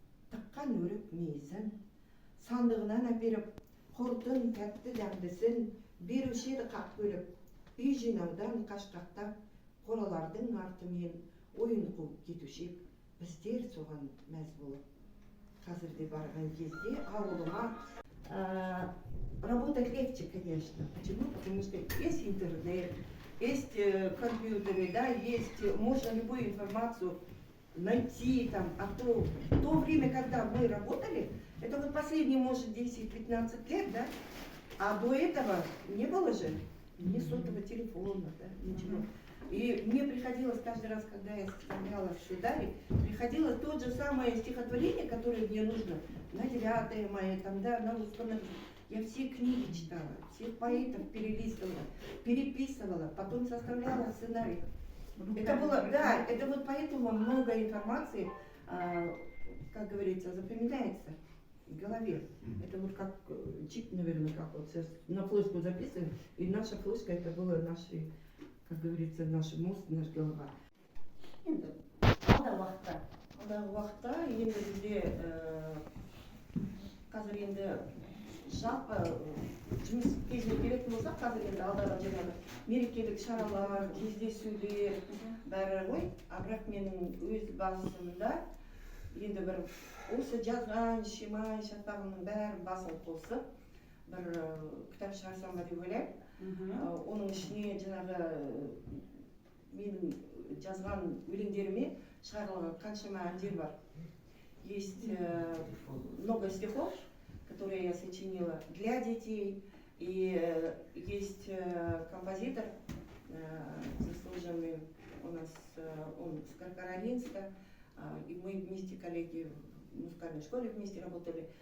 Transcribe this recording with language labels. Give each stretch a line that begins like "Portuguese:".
Kazakh: Тыққан өрік мейізін, сандығынан әперіп, құртын тәтті дәмдісін беруші еді қақ бөліп, үй жинаудан қашқақтап, қоралардың артымен ойын қуып кетуші, біздер соған мәз болып. Қазірде барған кезде ауылыма
Russian: работать легче, конечно. Почему? Потому что есть интернет, есть компьютеры, да, есть, можно любую информацию найти там. А то время, когда мы работали, это вот последние, может, 10-15 лет, да, а до этого не было же ни сотового телефона, да, ничего. И мне приходилось каждый раз, когда я составляла в Шударе, приходилось тот же самое стихотворение, которое мне нужно на 9 мая, там, да, на русском. Я все книги читала, всех поэтов перелистывала, переписывала, потом составляла сценарий. Это было, да, это вот поэтому много информации, как говорится, запоминается в голове. Это вот как чип, наверное, как вот сейчас на флешку записываем, и наша флешка это было наши, как говорится, наш мозг, наш голова.
Kazakh: Енді алдағы уақытта Алдағы уақытта енді бізде қазір енді жалпы жұмыс кезіне келетін болсақ, қазір енді алдағы жаңағы мерекелік шаралар, кездесулер бәрі ғой. Бірақ менің өз басымда енді бір осы жазған шимай шатпағымның бәрін басын қосып бір кітап шығарсам ба деп ойлаймын. Оның ішіне жаңағы менің жазған өлеңдеріме шығарылған қаншама әндер бар.
Russian: Есть много стихов, которые я сочинила для детей, и есть композитор, заслуженный у нас, он с Каролинска, и мы вместе, коллеги в музыкальной школе вместе работали.